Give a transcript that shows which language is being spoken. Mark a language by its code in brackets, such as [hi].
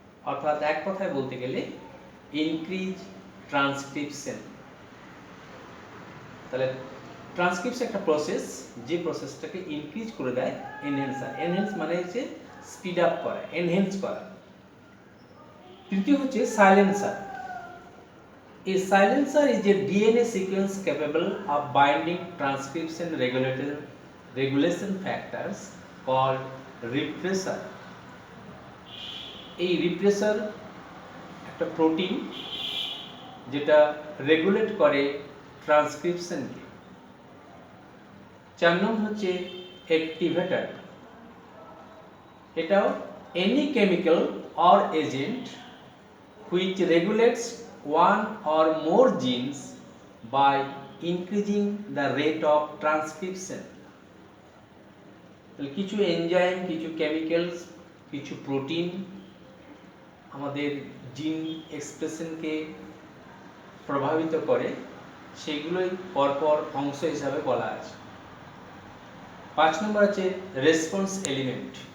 [bn] অর্থাৎ এক কথায় বলতে গেলে ইনক্রিজ ট্রান্সক্রিপশন। তাহলে ট্রান্সক্রিপশন একটা প্রসেস, যে প্রসেসটাকে ইনক্রিজ করে দেয় এনহ্যান্সার। এনহ্যান্স মানে হচ্ছে স্পিড আপ করা, এনহ্যান্স করা। তৃতীয় হচ্ছে silencer. [en] A silencer is a DNA sequence capable of binding transcription regulation factors called repressor. [bn] এই রিপ্রেসার একটা প্রোটিন যেটা রেগুলেট করে ট্রান্সক্রিপশনকে। 4 নম্বর হচ্ছে অ্যাক্টিভেটর। [en] এটাও any chemical or agent which regulates one or more genes by increasing the rate of transcription. [bn] কিছু enzyme, কিছু chemicals, কিছু protein আমাদের জিন এক্সপ্রেশনকে প্রভাবিত করে, সেগুলোই পরপর অংশ হিসাবে বলা আছে। 5 নম্বর আছে রেসপন্স এলিমেন্ট।